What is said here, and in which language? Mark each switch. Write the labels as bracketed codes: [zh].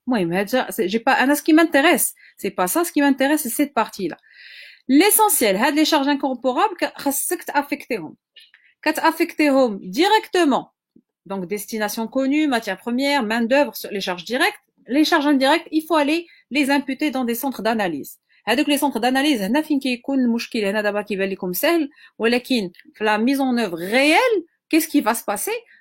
[ar] المهم هذا [fr] j'ai pas انا ce qui m'intéresse, c'est pas ça, ce qui m'intéresse c'est cette partie là. L'essentiel, هاد les charges incorporables [ar] خاصك تافيكتيهم. [fr] كتافيكتيهم directement. Donc destination connue, matières premières, main d'œuvre, les charges directes. Les charges indirectes, il faut aller les imputer dans des centres d'analyse. [ar] هذوك les centres d'analyse هنا فين كيكون المشكل. هنا دابا كيبان لكم سهل, ولكن في [fr] la mise en œuvre réelle, qu'est-ce qui va se passer?